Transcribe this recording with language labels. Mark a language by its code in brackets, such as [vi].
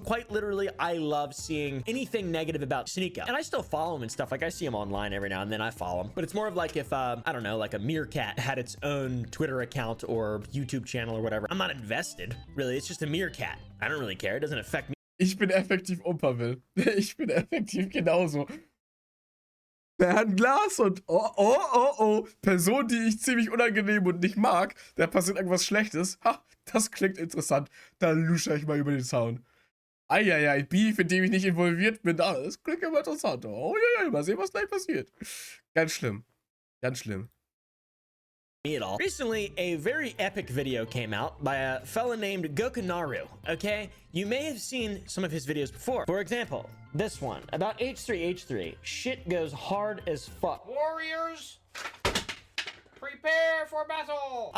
[en] Quite literally, I love seeing anything negative about SNEAKO. And I still follow him and stuff. Like, I see him online every now and then. I follow him. But it's more of like if, I don't know, like a meerkat had its own Twitter account or YouTube channel or whatever. I'm not invested, really. It's just a meerkat. I don't really care. It doesn't affect me. [de] Ich bin effektiv Will. Ich bin effektiv genauso. Fernglas und Person, die ich ziemlich unangenehm und nicht mag, da passiert irgendwas Schlechtes. Ha, das klingt interessant. Da lusche ich mal über den Zaun. Eieiei, Beef, in dem ich nicht involviert bin. Ah, das klingt immer interessant. Oh ja, mal sehen, was gleich passiert. Ganz schlimm. Ganz schlimm. [en] At all. Recently, a very epic video came out by a fella named Gokunaru, okay? You may have seen some of his videos before. For example, this one, about H3H3. Shit goes hard as fuck. Warriors, prepare for battle.